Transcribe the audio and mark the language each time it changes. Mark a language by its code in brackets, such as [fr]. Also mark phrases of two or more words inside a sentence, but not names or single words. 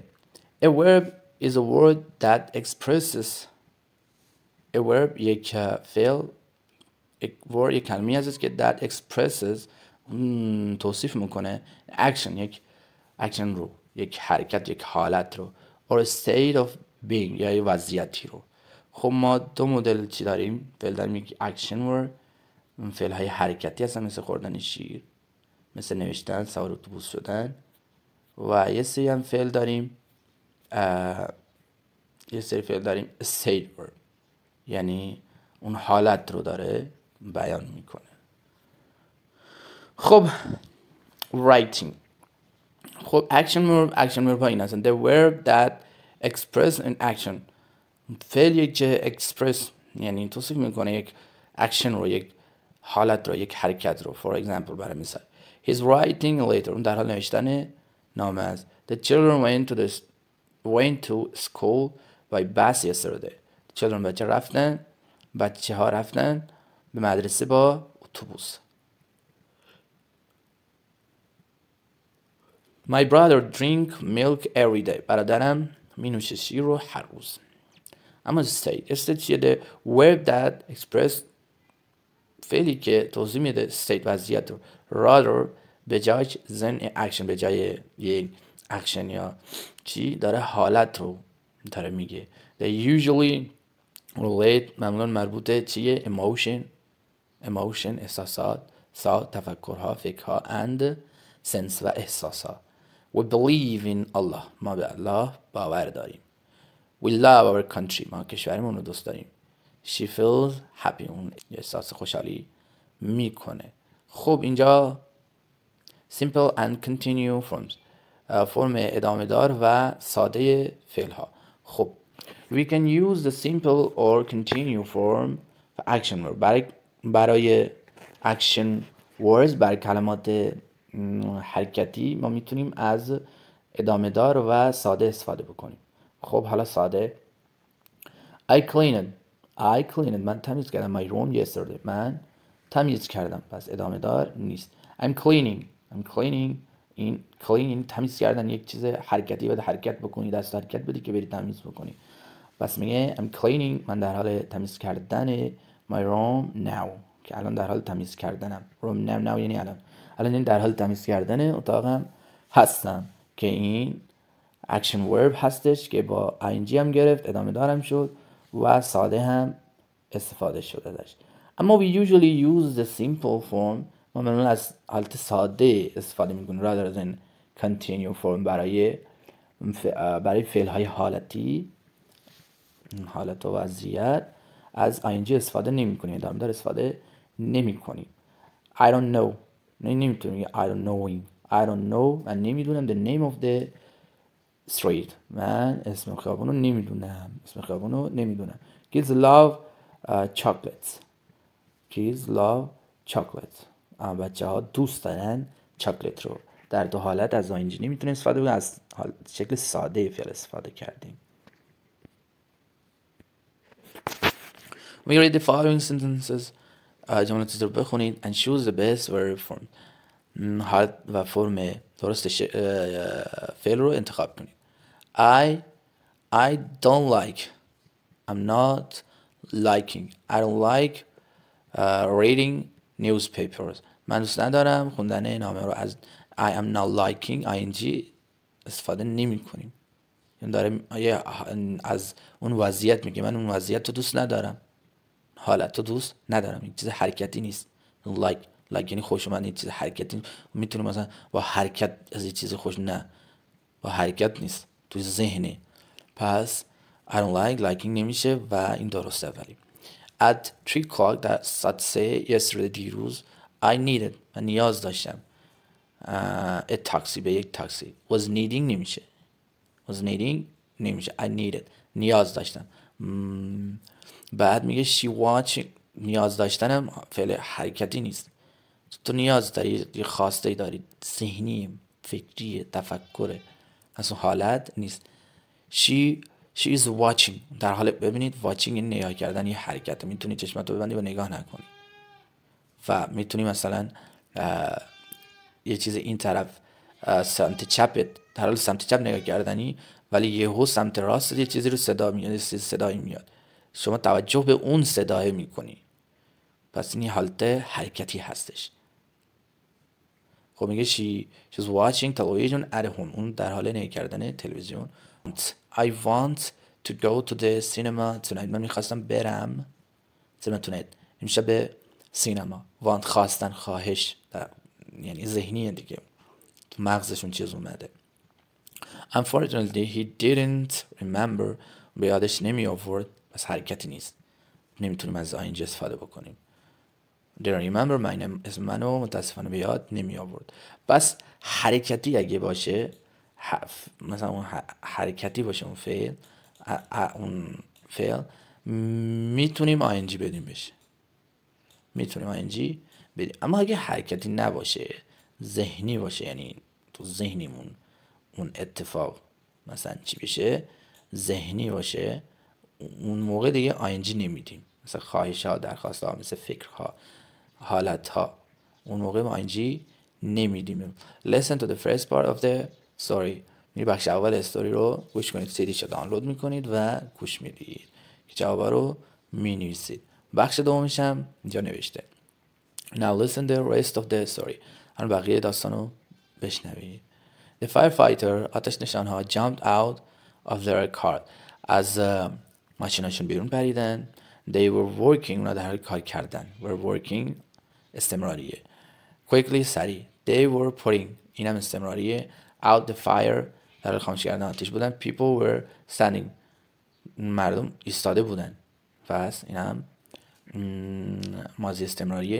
[en] A verb is a word that expresses. A verb [fa] یک فعل یک کلمه هست که [en] that expresses [fa] توصیف میکنه action یک اکشن رو یک حرکت یک حالت رو [en] or state of being [fa] یا وضعیتی رو. خب ما 2 مدل چی داریم؟ فعل داریم یک [en] action word [fa] فعل های حرکتی هستن مثل خوردن شیر مثل نوشتن سوار اتوبوس شدن و یه سری هم فعل داریم state word یعنی اون حالت رو داره بیان میکنه. خب writing. خب action verb ها این هستن. [en] the verb that express an action [fa] فعل یک express یعنی توصیف میکنه یک action رو یک حالت رو یک حرکت رو. [en] for example [fa] برای مثال [en] he's writing a letter [fa] اون در حال نوشتن نامه است. [en] the children went to school by bus yesterday. [fa] بچه ها رفتن به مدرسه با اتوبوس. [en] My brother drink milk every day. [fa] برادرم می نوشه شیر رو هر روز. اما state چیه؟ [en] the verb that express [fa] فعلی که توضیح میده state وضعیت رو. rather به جای action به جای یک اکشن یا چی داره حالت رو داره میگه. [en] they usually relate [fa] معمولا مربوطه چیه؟ emotion احساسات تفکرها فکرها [en] and sense [fa] و احساسات. [en] We believe in Allah [fa] ما به الله باور داریم. [en] We love our country [fa] ما کشورمون رو دوست داریم. [en] She feels happy [fa] اون احساس خوشحالی میکنه. خب اینجا [en] simple and continue forms [fa] فرم ادامه دار و ساده فعل ها. خب [en] we can use the simple or continue form for action word [fa] برای [en] action words [fa] برای کلمات حرکتی ما میتونیم از ادامه دار و ساده استفاده بکنیم. خب حالا ساده [en] I cleaned [fa] من تمیز کردم. [en] my room yesterday [fa] من تمیز کردم. پس ادامه دار نیست. I'm cleaning این cleaning تمیز کردن یک چیز حرکتی باید حرکت بکنی دست حرکت بدی که بری تمیز بکنی. پس میگه [en] I'm cleaning [fa] من در حال تمیز کردن [en] my room now [fa] که الان در حال تمیز کردنم. [en] room now [fa] یعنی الان این در حال تمیز کردن اتاقم هستم که این [en] action verb [fa] هستش که با ing هم گرفت، ادامه دارم شد و ساده هم استفاده شده ازش. اما [en] we usually use the simple form، [fa] ما معمولا از حالت ساده استفاده میکنیم [en] rather than continue form [fa] برای فعل های حالتی، حالت و وضعیت از ing استفاده نمی کنیم، ادامه دار استفاده نمی کنیم. [en] I don't know، نمیتونیم I don't knowing، I don't know، [fa] من نمیدونم [en] the name of the street، [fa] من اسم خیابون رو نمیدونم. [en] Kids love chocolates، kids love chocolates، [fa] بچه ها دوست دارن چاکلت رو. در دو حالت از ing نمیتونیم استفاده کنیم، از شکل ساده فعل استفاده کردیم. [en] We read the following sentences، [fa] جملات رو بخونید [en] and choose the best verb form، [fa] حالت و فرم درست فعل رو انتخاب کنید. [en] I don't like، I'm not liking، I don't like reading newspapers، [fa] من دوست ندارم خوندن نامه رو. از [en] I am not liking [fa] ing استفاده نمی کنیم، یعنی داره از اون وضعیت میگه من اون وضعیت رو دوست ندارم، حالت رو دوست ندارم، این چیز حرکتی نیست. like یعنی خوش اومد، این چیز حرکتی میتونه مثلا با حرکت از این چیز خوش، نه با حرکت نیست، توی ذهنه. پس [en] I don't liking [fa] نمیشه و این درسته. ولی [en] at 3 o'clock [fa] در ساعت 3 yesterday دیروز [en] I needed [fa] من نیاز داشتم [en] a taxi [fa] به یک تاکسی. [en] was needing [fa] نمیشه [en] I needed [fa] نیاز داشتم. [en] بعد میگه she watching، [fa] نیاز داشتنم فعل حرکتی نیست، تو نیاز داری، یه خواسته داری، ذهنی، فکری، تفکره، از اون حالت نیست. [en] she is watching، [fa] در حال ببینید watching این نگاه کردن یه حرکت، میتونی چشمتو ببندی و نگاه نکنی و میتونی مثلا یه چیز این طرف سمت چپت، در حال سمت چپ نگاه کردنی ولی یهو سمت راست یه چیزی رو صدایی میاد، شما توجه به اون صدای میکنی، پس این حالت حرکتی هستش. [en] خب میگه she's watching television at home، [fa] اون در حال نگاه کردن تلویزیون. [en] I want to go to the cinema tonight، [fa] من میخواستم برم سینما tonight، میشه به سینما. want خواستن، خواهش، یعنی ذهنیه دیگه، تو مغزشون چیز اومده. [en] Unfortunately he didn't remember، [fa] به یادش نمی آورد، پس حرکتی نیست، نمیتونیم از ing استفاده بکنیم. [en] didn't remember my name، [fa] اسم منو متاسفانه به یاد نمی آورد. پس حرکتی اگه باشه، مثلا اون حرکتی باشه اون فعل میتونیم ing بدیم بشه، میتونیم ing بدیم. اما اگه حرکتی نباشه، ذهنی باشه، یعنی تو ذهنیمون اون اتفاق مثلا چی بشه، ذهنی باشه، اون موقع دیگه ing نمیدیم. مثل خواهش ها، درخواست ها، مثل فکرها، حالت ها، اون موقع ما ing نمیدیم. [en] Listen to the first part of the story، [fa] می بخش اول استوری رو گوش کنید، سیدیش رو دانلود میکنید و گوش میدید که جوابا رو می نویسید. بخش دومش هم اینجا نوشته. [en] Now listen the rest of the story، [fa] الان بقیه داستان رو بشنوید. [en] The firefighter، [fa] آتش نشان ها [en] jumped out of their car، [fa] از ماشیناشون بیرون پریدن. [en] They were working، [fa] اونا در حال کار کردن. [en] were working [fa] استمراریه. [en] Quickly سریع. They were putting، [fa] اینم استمراریه. [en] out the fire، [fa] در حال خاموش کردن آتش بودن. [en] People were standing، [fa] مردم ایستاده بودن، پس اینم ماضی استمراریه.